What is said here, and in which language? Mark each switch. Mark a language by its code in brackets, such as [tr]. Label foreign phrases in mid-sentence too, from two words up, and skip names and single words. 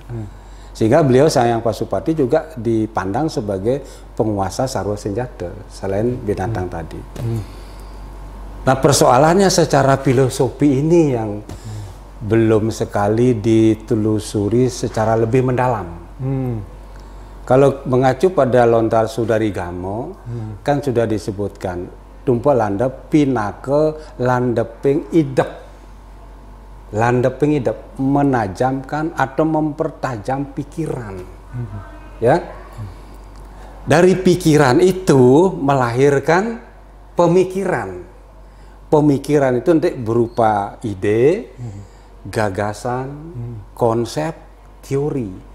[id] Sehingga beliau Sang Hyang Pasupati juga dipandang sebagai penguasa sarwa senjata selain binatang tadi. Nah, persoalannya secara filosofi ini yang belum sekali ditelusuri secara lebih mendalam. Kalau mengacu pada Lontar Sudarigamo, kan sudah disebutkan Tumpak Landep [ban] pinake landeping idep. Landeping idep [id] menajamkan atau mempertajam pikiran. Ya. Dari pikiran itu melahirkan pemikiran. Pemikiran itu nanti berupa ide, gagasan, konsep, teori.